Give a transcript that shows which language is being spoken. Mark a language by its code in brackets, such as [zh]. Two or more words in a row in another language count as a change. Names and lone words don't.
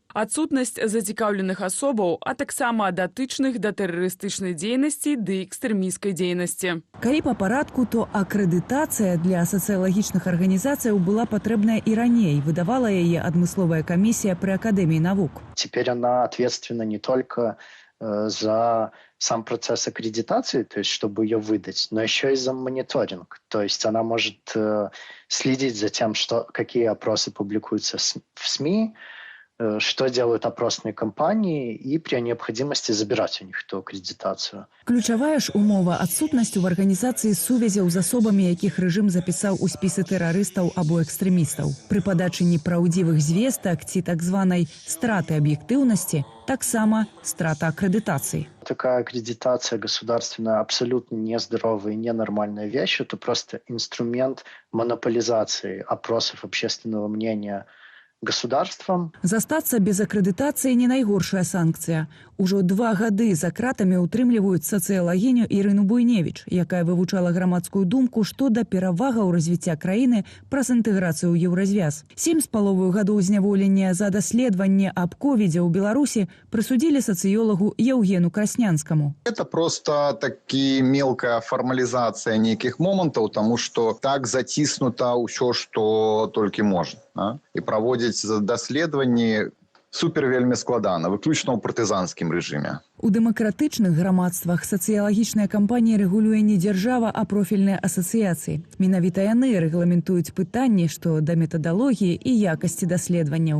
[be] Адсутнасць зацікаўленых асобаў, а таксама датычных да тэрарыстычнай дзейнасці ды экстрэмісцкай дзейнасці. Калі па парадку, то акрэдытацыя для сацыялагічных арганізацыяў была патрэбная і раней. Выдавала яе адмысловая камісія пры Акадэміі навук. [ru] Теперь она ответственна не только за сам процесс аккредитации, то есть чтобы ее выдать, но еще и за мониторинг. То есть она может следить за тем, какие опросы публикуются в СМИ, что делают опросные кампании и при необходимости забирать у них эту аккредитацию. [be] Ключавая ж умова адсутнасць у арганізацыі сувязяў з асобамі, якіх рэжым запісаў у спісы тэрарыстаў або экстрэмістаў. Пры падачы непраўдзівых звестак ці так званай страты аб'ектыўнасці таксама страта аккредитации. [ru] Такая аккредитация государственная абсолютно нездоровая и ненормальная вещь. Это просто инструмент монополизации опросов общественного мнения государствам. [be] Застацца без акрэдытацыі не найгоршая санкцыя. Ужо 2 гады за кратамі ўтрымліваюць сацыялагіню Ірыну Буйневіч, якая вывучала грамадскую думку, што да перавагаў развіцця краіны праз інтэграцыю ў еўразвяз. 7,5 гадоў зняволення за даследаванне аб ковідзе ў Беларусі прысудзілі сацыёлагу Еўгену Краснянскаму. [ru] Это просто таки мелкая формализация неких моментов, [be] тому что так затиснуто ўсё, што толькі можна. І праводзіць даследаванні супер вельмі складана, выключна ў партызанскім рэжыме. У дэмакратычных грамадствах сацыялагічная кампанія рэгулюе не дзяржава, а профільныя асацыяцыі. Менавіта яны рэгламентуюць пытанні, што да метадалогіі і якасці даследаванняў.